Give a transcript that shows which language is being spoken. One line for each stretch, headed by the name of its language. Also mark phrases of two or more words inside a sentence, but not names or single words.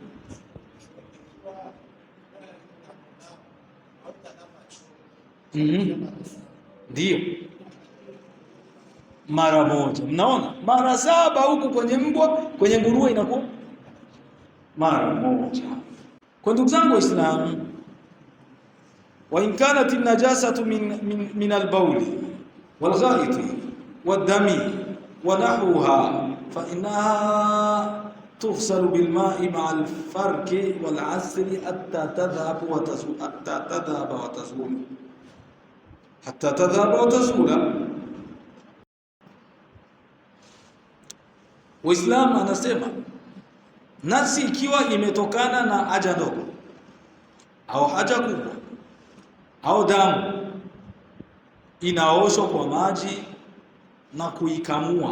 Swahili: Ndio, mara moja. Mnaona, mara 7 huku kwenye mbwa, kwenye nguruwe inakuwa mara moja.
Arabic: Kwa ndugu zangu Waislamu, وإن كانت النجاسة من البول والغائط والدم ونحوها فإنها تغسل بالماء مع الفرك والعصر حتى تذهب وتزول حتى تذهب وتزول حتى تذهب وتزول.
Swahili: Uislamu anasema nafsi ikiwa imetokana na haja ndogo au haja kubwa au damu, inaoshwa kwa maji na kuikamua.